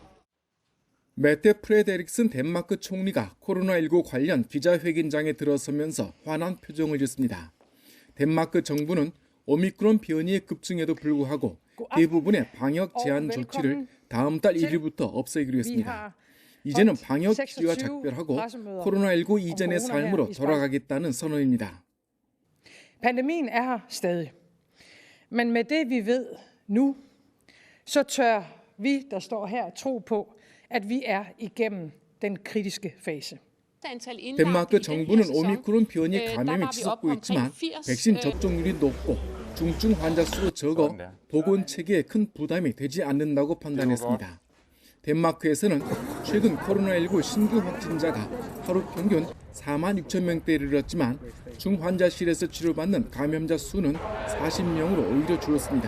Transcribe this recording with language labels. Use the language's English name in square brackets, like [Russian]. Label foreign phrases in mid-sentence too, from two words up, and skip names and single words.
[Korean] 메테 프레데릭슨 덴마크 총리가 코로나19 관련 기자회견장에 들어서면서 환한 표정을 짓습니다. 덴마크 정부는 오미크론 변이의 급증에도 불구하고 대부분의 방역 제한 조치를 다음 달 1일부터 없애기로 했습니다. 이제는 방역 기류와 작별하고 코로나19 이전의 삶으로 돌아가겠다는 선언입니다. [Danish] Pandemien er her stadig. Men med det vi ved nu, så tør vi, der står her, tro på, at vi er igennem den kritiske fase. [Korean] 덴마크 정부는 오미크론 변이 감염이 치솟고 있지만 백신 접종률이 높고 중증 환자 수도 적어 보건 체계에 큰 부담이 되지 않는다고 판단했습니다. 덴마크에서는 최근 코로나19 신규 확진자가 하루 평균 4만 6천 명대에 이르렀지만 중환자실에서 치료받는 감염자 수는 40명으로 오히려 줄었습니다.